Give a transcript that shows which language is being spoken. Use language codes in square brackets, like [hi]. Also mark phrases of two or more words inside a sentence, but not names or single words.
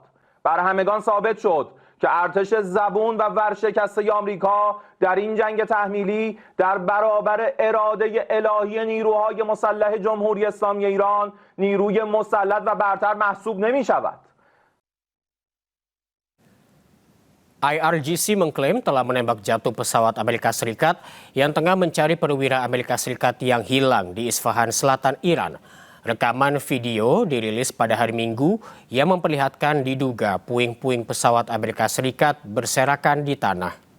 [fa] بر همگان ثابت شد که ارتش زبون و ورشکسته آمریکا در این جنگ تحمیلی در برابر اراده الهی نیروهای مسلح جمهوری اسلامی ایران نیروی مسلط و برتر محسوب نمی شود. [id] IRGC mengklaim telah menembak jatuh pesawat Amerika Serikat yang tengah mencari perwira Amerika Serikat yang hilang di Isfahan, selatan Iran. Rekaman video dirilis pada hari Minggu yang memperlihatkan diduga puing-puing pesawat Amerika Serikat berserakan di tanah.